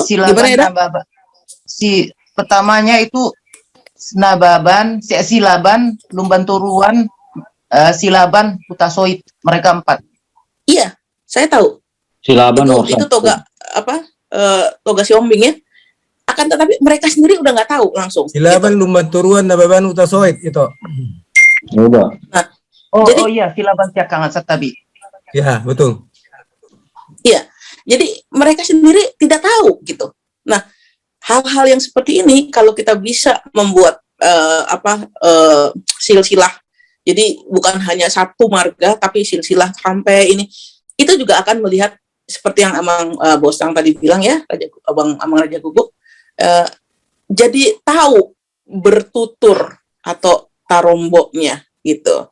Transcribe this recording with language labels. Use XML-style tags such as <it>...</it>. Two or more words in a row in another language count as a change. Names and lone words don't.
<id>Silaban Nababan. Si pertamanya itu Nababan, Silaban, Lumban Turuan, Silaban, Hutasoit. Mereka 4. Iya, saya tahu. Silaban itu toga Toga si Hombing, ya. akan tetapi mereka sendiri udah nggak tahu langsung. Silaban gitu. lumban turuan na baban utasoit itu. Coba. Jadi- iya,</id> <bbc>silaban siakangan satabi.</bbc> <id>Ya, betul. Iya, jadi mereka sendiri tidak tahu gitu. Nah, hal-hal yang seperti ini kalau kita bisa membuat silsilah, jadi bukan hanya satu marga tapi silsilah sampai ini, itu juga akan melihat seperti yang Amang Bosang tadi bilang ya, Amang Raja Guguk, jadi tahu bertutur atau taromboknya gitu.</id>